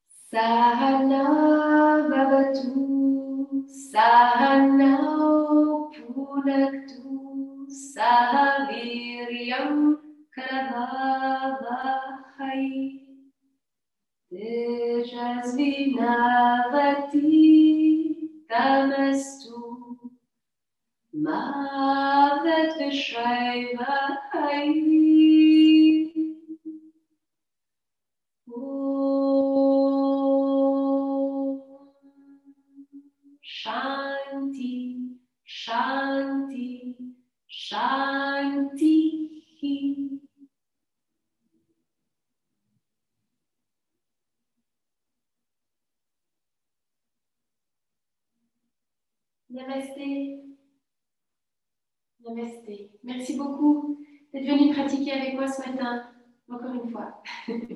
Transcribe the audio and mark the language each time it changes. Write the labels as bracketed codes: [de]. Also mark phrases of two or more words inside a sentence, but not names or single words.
[sa] सह नाववतु, सह नौ भुनक्तु, सह वीर्यं करवावहै, तेजस्वि नावधीतमस्तु, मा विद्विषावहै. शान्ति, शान्ति, शान्ति. Namasté. Namasté. [fr] Merci beaucoup d'être venu pratiquer avec moi ce matin, encore une fois.